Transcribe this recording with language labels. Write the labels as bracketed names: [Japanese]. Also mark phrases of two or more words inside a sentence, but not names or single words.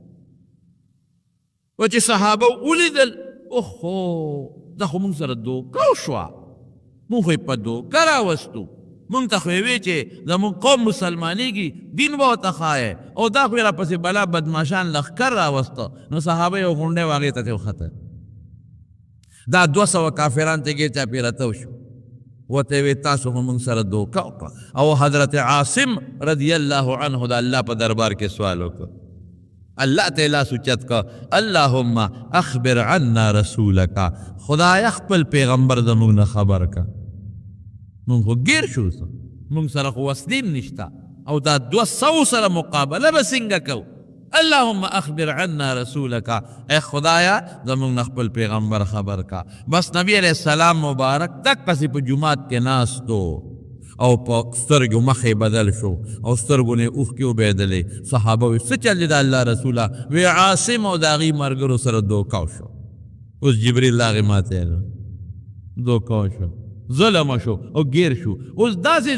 [Pashto] و چې صحابه ولیدل اوهو دا خو موږ سره دوکه وشوه موږ خو یې په دوکه راوستو موږ ته خو یې وی چې زموږ قوم مسلمانېږي دین به ورته ښایې او دا خو یې راپسې بلا بدماشان لښکر راوسته نو صحابه یو غونډی و هغې ته ترې وختل دا 200 کافران ته ګیر چاپېره تو شو ورته وی تاسو خو موږ سره دوکه وکړه او حضرت عاصم [Arabic] رضی الله عنه [Pashto] د الله په دربار کې سوال وکړ الله ته لاس اوچت کړه [Arabic] اللهم اخبر عنا رسولک [Pashto] خدای خپل پیغمبر زموږ نه خبر کړه موږ خو ګیر شو موږ سره خو وسلې نشته او دا 200 سره مقابله به څنګه کوو [Arabic] اللهم اخبر عنا رسولک [Pashto] اے خدایا زموږ نه خپل پیغمبر خبر کا بس نبی [Arabic] علیہ السلام [Pashto] مبارک دقسې په جومات کې ناستو او په سترګو مخې بدل شو او سترګو نه اوښکې وبهېدلې صحابه وی څه چل دی د الله رسوله وی عاصم او د هغې ملګرو سره دوکه شو اوس جبریل هغې ماته دوکه شو ظلم شو او ګیر شو اوس داسې